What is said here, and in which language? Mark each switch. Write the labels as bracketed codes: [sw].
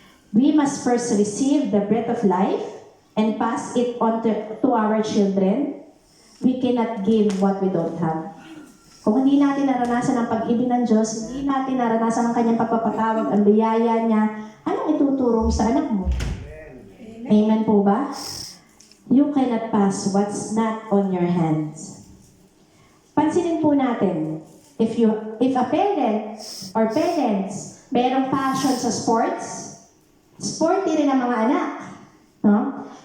[en] We must first receive the breath of life and pass it on to our children. We cannot give what we don't have. [tl] Kung hindi natin naranasan ang pag-ibig ng Diyos, hindi natin naranasan ang kanyang pagpapatawag, ang biyaya niya, anong ituturo sa anak mo? Amen po ba? [en] You cannot pass what's not on your hands. [tl] Pansinin po natin, [en] if a parent or parents [tl] mayroong passion sa sports, sporty rin ang mga anak. No?